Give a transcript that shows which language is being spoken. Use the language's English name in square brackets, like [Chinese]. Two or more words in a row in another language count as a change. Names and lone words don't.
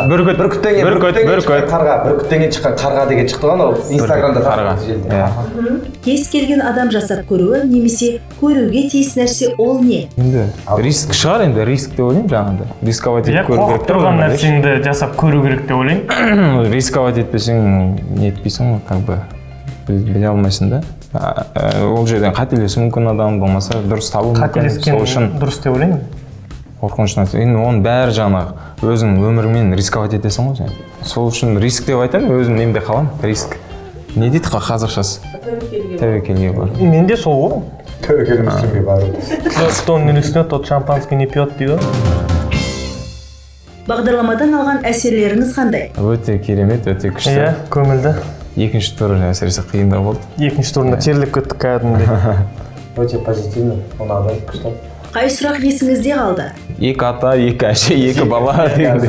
[Kazakh] Бүркіттен кейін шыққан қарға деген шықты ғой анау Инстаграмда қарға. Кез келген адам жасап көруі немесе көруге тиіс нәрсе ол не? Енді риск шығар, енді риск деп ойлаймын жаңағыда. Рисковать етіп көру керек тұрған нәрсеңді жасап көру керек деп ойлаймын рисковать етпесең не етпейсің ғой, [Russian] как бы [Kazakh] біле алмайсың да. Ол жерден қателесу мүмкін адам болмаса дұрыс табу мүмкін. қателескен дұрыс деп ойлаймын Қорқыныш нәрсе. Енді оның бәрі жаңағы өзің өміріңмен рисковать етесің ғой сен. Сол үшін риск деп айтамын, өзім немде қалам. Риск. Не дейді қазақшасы? Тәуекелге бар. менде сол ғой тәуекел мүсілімге бару. [Russian] кто не рискнет, тот шампанский не пьет дейді [Kazakh] Бағдарламадан алған әсерлеріңіз қандай? Өте керемет, өте күшті. иә көңілді Екінші тур әсіресе қиындау болды. екінші турында терлеп кеттік кәдімгідей Өте позитивный, ұнады, күшті. Қай сұрақ есіңізде қалды? Екі ата, екі әше, екі бала дегенде.